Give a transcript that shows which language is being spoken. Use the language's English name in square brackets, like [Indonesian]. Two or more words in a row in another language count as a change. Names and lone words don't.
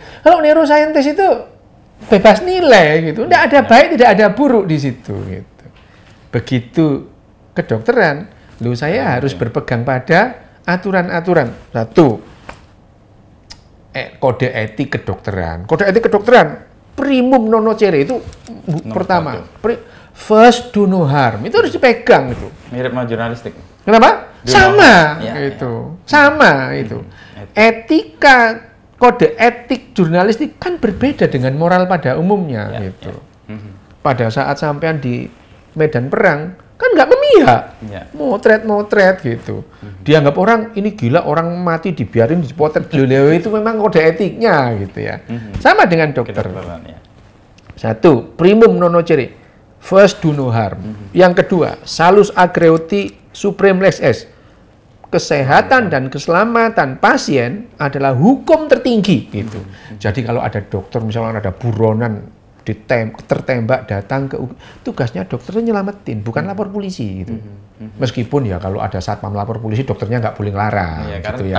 [Indonesian] Kalau neuroscientist itu bebas nilai gitu, tidak ada baik, tidak ada buruk di situ gitu. Begitu kedokteran, saya harus berpegang pada aturan-aturan. Satu, kode etik kedokteran. Kode etik kedokteran, [Latin] primum non nocere [Indonesian] itu pertama. [English] First do no harm. [Indonesian] Itu harus dipegang itu. Mirip sama jurnalistik. Kenapa? Sama itu. Sama itu. Etika, kode etik jurnalistik kan berbeda dengan moral pada umumnya gitu. Pada saat sampean di medan perang kan nggak memihak, motret gitu. Dianggap orang ini gila, orang mati dibiarin dipotret, itu memang kode etiknya gitu ya. Sama dengan dokter. Satu, [Latin] primum non nocere, [English] first do no harm. [Indonesian] Yang kedua, [Latin] salus agreoti supreme lex est. [Indonesian] Kesehatan dan keselamatan pasien adalah hukum tertinggi gitu. Jadi kalau ada dokter misalnya ada buronan tertembak datang ke tugasnya dokternya nyelamatin, bukan lapor polisi gitu. Meskipun ya kalau ada satpam lapor polisi dokternya nggak boleh ngelarang gitu ya.